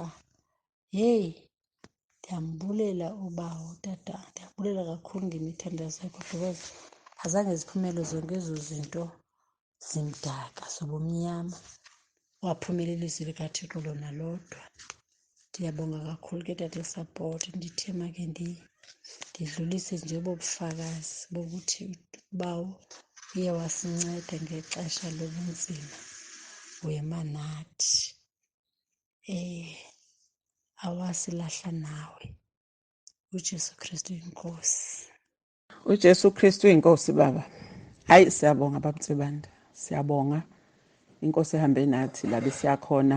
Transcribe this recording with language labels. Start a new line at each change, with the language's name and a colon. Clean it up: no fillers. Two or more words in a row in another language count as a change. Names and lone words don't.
Xhosa: Heyi, ndiyambulela ubawo tata, ndiyabulela kakhulu ngemithandazo yakho because azange ziphumele zonke ezo zinto zimdaka zobumnyama. Waphumelela ilizwi likaThixo lona lodwa. Ndiyabonga kakhulu ke tata isapoti. Ndithema ke ndidlulise nje ubufakazi bokuthi ubawo uye wasinceda ngexesha lobunzima wema nathi. Awasilahla nawe. uJesu Kristu inkosi. uJesu Kristu inkosi baba. Hayi siyabonga babamtsibanda. Siyabonga inkosi ehambe nathi labe siyakhona.